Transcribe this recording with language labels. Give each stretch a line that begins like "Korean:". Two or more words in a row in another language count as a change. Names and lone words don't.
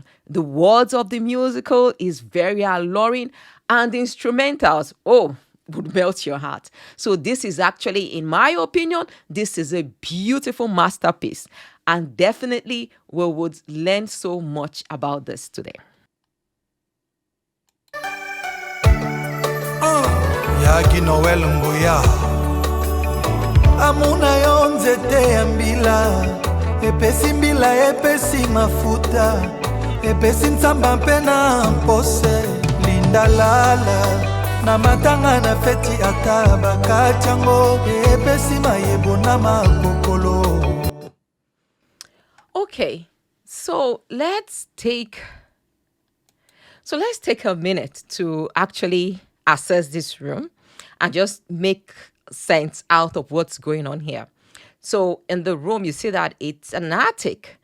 English: The words of the musical is very alluring, and the instrumentals, oh, would melt your heart. So this is actually, in my opinion, this is a beautiful masterpiece. And definitely we would learn so much about this today.
Lingala: Yagi Noel Mbuya Amuna yo nzete ya mbila Epesi mbila epesi mafuta Epesi ntsamba mpe na mpose Linda lala Na matanga na feti ata bakachango Epesi mayebo na makokolo.
English: Okay, so let's take a minute to actually assess this room and just make sense out of what's going on here. So in the room, you see that it's an attic.